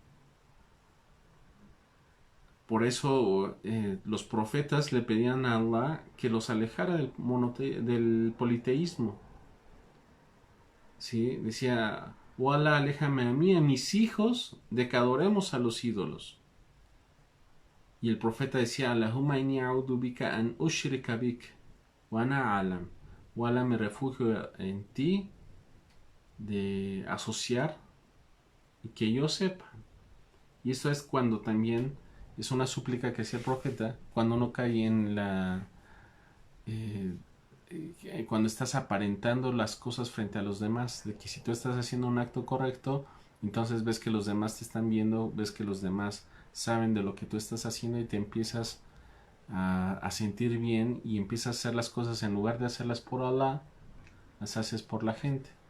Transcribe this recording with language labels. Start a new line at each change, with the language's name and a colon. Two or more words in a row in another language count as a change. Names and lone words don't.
Spanish: Por eso los profetas le pedían a Allah que los alejara del politeísmo. ¿Sí? Decía, oh Allah, aléjame a mí, a mis hijos, de que adoremos a los ídolos. Y el profeta decía,
Arabic: اللهم إني أعوذ بك أن أشرك بك وأنا أعلم.
Spanish: Oh Allah, me refugio en ti de asociar y que yo sepa. Y esto es cuando también es una súplica que hacía el profeta cuando uno cae en la cuando estás aparentando las cosas frente a los demás, de que si tú estás haciendo un acto correcto, entonces ves que los demás te están viendo, ves que los demás saben de lo que tú estás haciendo y te empiezas a sentir bien y empiezas a hacer las cosas en lugar de hacerlas por Allah, las haces por la gente.